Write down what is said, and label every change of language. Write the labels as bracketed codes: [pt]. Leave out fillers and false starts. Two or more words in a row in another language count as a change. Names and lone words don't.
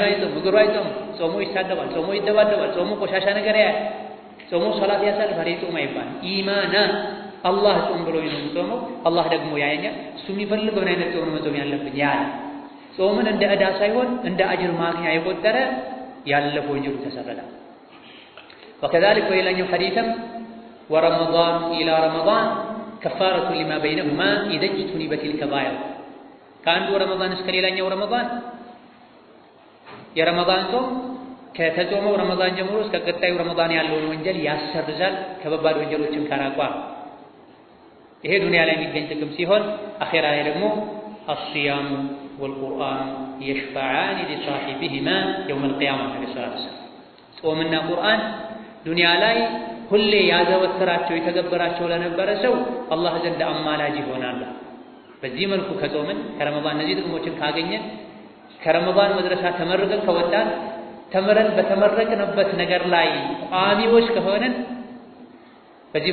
[am] አይጾም፣ እግሩ አይጾም። ጾሙ ይሳደባል፣ ጾሙ ይደባደባል፣ ጾሙ ቆሻሻ ነገር ያያል፣ ጾሙ ሶላት ያሳልፋል። ጾም አይባል። ኢማና አላህ ጾም ብሎ የሚጾመው አላህ ደግሞ ያየኛል፣ እሱ የሚፈልገውን አይነት ጾም መጾም ያለብኝ ያለ ጾምን እንደ ዕዳ ሳይሆን እንደ አጅር ማግኛ የቆጠረ ያለፈው ወንጀሉ ተሰረደ። [ar] وكذلك وإلى حديثا ورمضان إلى رمضان كفارة لما بينهما إذا اجتنبت الكبائر. كان رمضان [am] እስከሌላኛው ረመዳን የረመዳን ጾም ከተጾመው ረመዳን ጀምሮ እስከ ቀጣዩ ረመዳን ያለውን ወንጀል ያሰርዛል ከበባድ ወንጀሎችን ካራቋ። ይሄ ዱንያ ላይ የሚገኝ ጥቅም ሲሆን አኺራ ላይ ደግሞ [ar] الصيام والقرآن يشفعان لصاحبهما يوم القيامة عليه الصلاة والسلام. [am] ጾምና ቁርአን ዱንያ ላይ ሁሌ ያዘወትራቸው የተገበራቸው ለነበረ ሰው አላህ ዘንድ አማላጅ ይሆናል። በዚህ መልኩ ከጾምን ከረመዳን እነዚህ ጥቅሞችን ካገኘን ከረመዳን መድረሳ ተመርቀን ከወጣን ተምረን በተመረቅንበት ነገር ላይ ቋሚዎች ከሆነን በዚህ